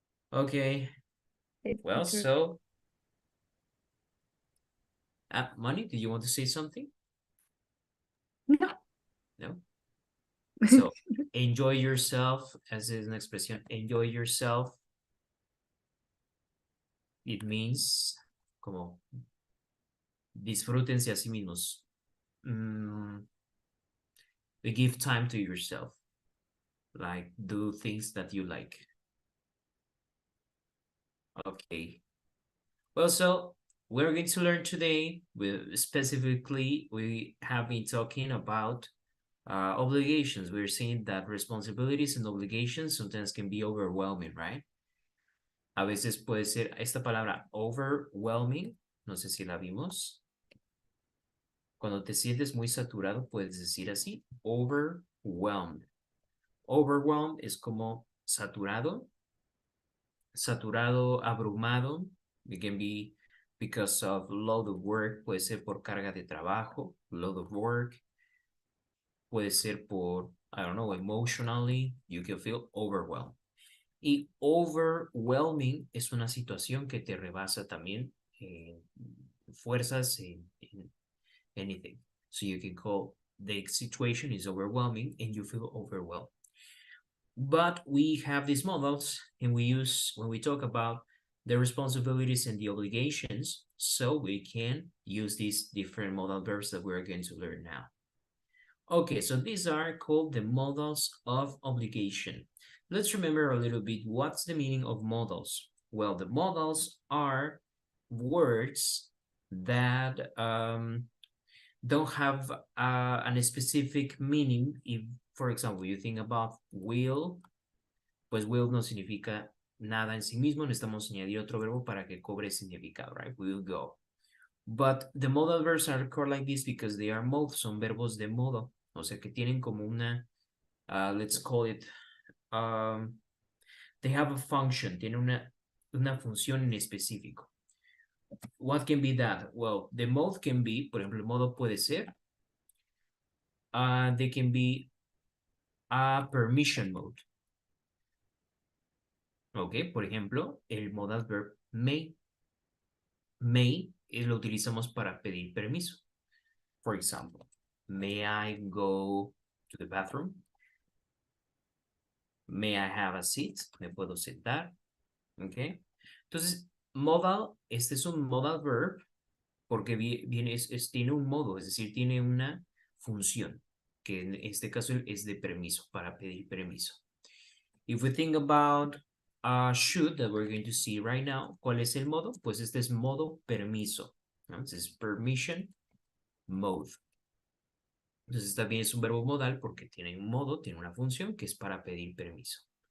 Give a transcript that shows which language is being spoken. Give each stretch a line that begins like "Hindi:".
English: Okay. Well, Teacher. so Money, do you want to say something? No. No? So enjoy yourself, as is an expression, enjoy yourself. It means
Spanish: como disfrútense a sí mismos.
English: Give time to yourself. Like do things that you like. Okay. Well, so we're going to learn today, specifically, we have been talking about obligations. We're seeing that responsibilities and obligations sometimes can be overwhelming, right?
Spanish: A veces puede ser esta palabra overwhelming, no sé si la vimos. Cuando te sientes muy saturado, puedes decir así, overwhelmed. Overwhelmed es como saturado, abrumado.
English: It can be because of load of work,
Spanish: puede ser por carga de trabajo,
English: load of work.
Spanish: Puede ser por,
English: I don't know, emotionally, you can feel overwhelmed.
Spanish: Y overwhelming es una situación que te rebasa también fuerzas en anything.
English: So you can call the situation is overwhelming and you feel overwhelmed. But we have these models and we use, when we talk about the responsibilities and the obligations, so we can use these different modal verbs that we're going to learn now. Okay, so these are called the modals of obligation. Let's remember a little bit what's the meaning of modals. Well, the modals are words that don't have a specific meaning. If, for example, you think about will,
Spanish: pues will no significa nada en sí mismo. Necesitamos añadir otro verbo para que cobre significado, right?
English: Will go. But the modal verbs are called like this because they are modes,
Spanish: son verbos de modo. O sea que tienen como una,
English: let's call it, they have a function,
Spanish: tienen una función en específico.
English: What can be that? Well, the mode can be,
Spanish: por ejemplo, el modo puede ser,
English: they can be a permission mode.
Spanish: Ok, por ejemplo, el modal verb may. May lo utilizamos para pedir permiso.
English: For example, may I go to the bathroom? May I have a seat?
Spanish: ¿Me puedo sentar?
English: Ok.
Spanish: Entonces, modal, este es un modal verb porque viene, tiene un modo, es decir, tiene una función, que en este caso es de permiso, para pedir permiso.
English: If we think about should that we're going to see right now,
Spanish: ¿cuál es el modo? Pues este es modo permiso, ¿no?
English: This is permission mode.
Spanish: Entonces también es un verbo modal porque tiene un modo, tiene una función que es para pedir permiso.